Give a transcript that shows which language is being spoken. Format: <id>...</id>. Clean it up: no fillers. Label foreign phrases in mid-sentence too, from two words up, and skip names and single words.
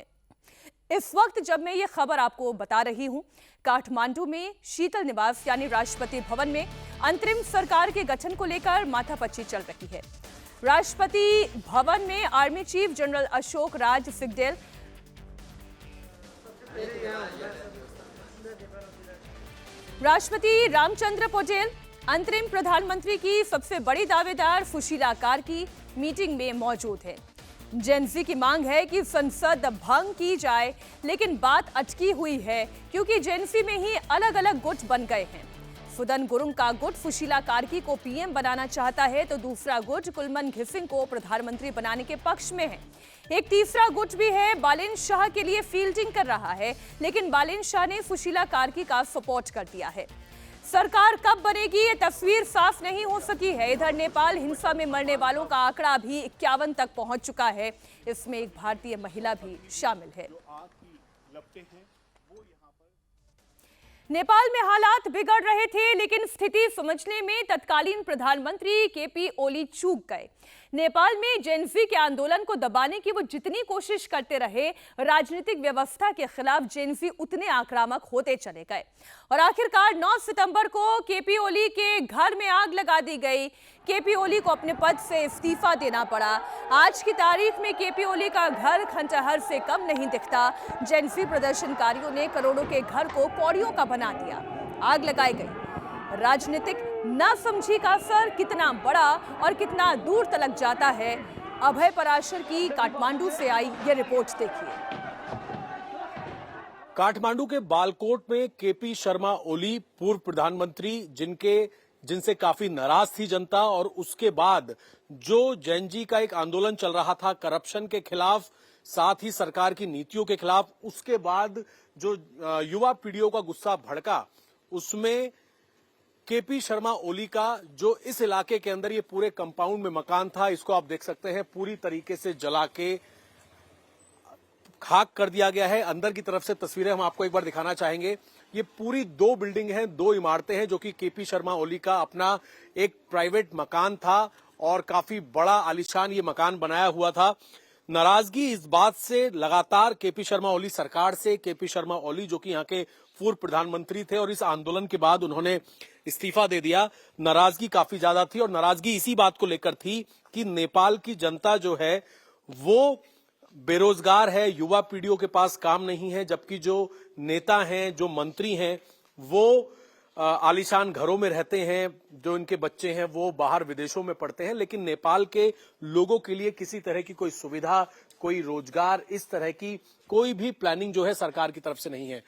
<hi>इस वक्त जब मैं ये खबर आपको बता रही हूं, काठमांडू में शीतल निवास यानी राष्ट्रपति भवन में अंतरिम सरकार के गठन को लेकर माथापच्ची चल रही है। राष्ट्रपति भवन में आर्मी चीफ जनरल अशोक राज सिंगडेल, राष्ट्रपति रामचंद्र पटेल, अंतरिम प्रधानमंत्री की सबसे बड़ी दावेदार सुशीला कार्की मीटिंग में मौजूद है। जेनजी की मांग है कि संसद भंग की जाए, लेकिन बात अटकी हुई है क्योंकि जेनजी में ही अलग अलग गुट बन गए हैं। फुदन गुरुंग का गुट सुशीला कार्की को पीएम बनाना चाहता है, तो दूसरा गुट कुलमन घिसिंग को प्रधानमंत्री बनाने के पक्ष में है। एक तीसरा गुट भी है, बालेन शाह के लिए फील्डिंग कर रहा है, लेकिन बालेन शाह ने सुशीला कार्की का सपोर्ट कर दिया है। सरकार कब बनेगी ये तस्वीर साफ नहीं हो सकी है। इधर नेपाल हिंसा में मरने वालों का आंकड़ा भी 51 तक पहुंच चुका है। इसमें एक भारतीय महिला भी शामिल है। नेपाल में हालात बिगड़ रहे थे, लेकिन स्थिति समझने में तत्कालीन प्रधानमंत्री केपी ओली चूक गए। नेपाल में जेनजी के आंदोलन को दबाने की वो जितनी कोशिश करते रहे, राजनीतिक व्यवस्था के खिलाफ जेनजी उतने आक्रामक होते चले गए और आखिरकार 9 सितंबर को केपी ओली के घर में आग लगा दी गई। केपी ओली को अपने पद से इस्तीफा देना पड़ा। आज की तारीख में केपी ओली का घर खंडहर से कम नहीं दिखता। जेनजी प्रदर्शनकारियों ने करोड़ों के घर को पौड़ियों का बना दिया, आग लगाई गई। राजनीतिक नासमझी का असर कितना बड़ा और कितना दूर तलक जाता है, अभय पराशर की काठमांडू से आई ये रिपोर्ट देखिए। काठमांडू के बालकोट में केपी शर्मा ओली, पूर्व प्रधानमंत्री, जिनसे काफी नाराज थी जनता, और उसके बाद जो जेनजी का एक आंदोलन चल रहा था करप्शन के खिलाफ, साथ ही सरकार की नीतियों के खिलाफ, उसके बाद जो युवा पीढ़ियों का गुस्सा भड़का, उसमें केपी शर्मा ओली का जो इस इलाके के अंदर ये पूरे कंपाउंड में मकान था, इसको आप देख सकते हैं पूरी तरीके से जला के खाक कर दिया गया है। अंदर की तरफ से तस्वीरें हम आपको एक बार दिखाना चाहेंगे। ये पूरी 2 बिल्डिंग हैं, 2 इमारतें हैं, जो कि केपी शर्मा ओली का अपना एक प्राइवेट मकान था और काफी बड़ा आलीशान ये मकान बनाया हुआ था। नाराजगी इस बात से लगातार केपी शर्मा ओली सरकार से, केपी शर्मा ओली जो कि यहाँ के पूर्व प्रधानमंत्री थे और इस आंदोलन के बाद उन्होंने इस्तीफा दे दिया, नाराजगी काफी ज्यादा थी। और नाराजगी इसी बात को लेकर थी कि नेपाल की जनता जो है वो बेरोजगार है, युवा पीढ़ियों के पास काम नहीं है, जबकि जो नेता हैं, जो मंत्री हैं, वो आलीशान घरों में रहते हैं, जो इनके बच्चे हैं वो बाहर विदेशों में पढ़ते हैं, लेकिन नेपाल के लोगों के लिए किसी तरह की कोई सुविधा, कोई रोजगार, इस तरह की कोई भी प्लानिंग जो है सरकार की तरफ से नहीं है।</hi>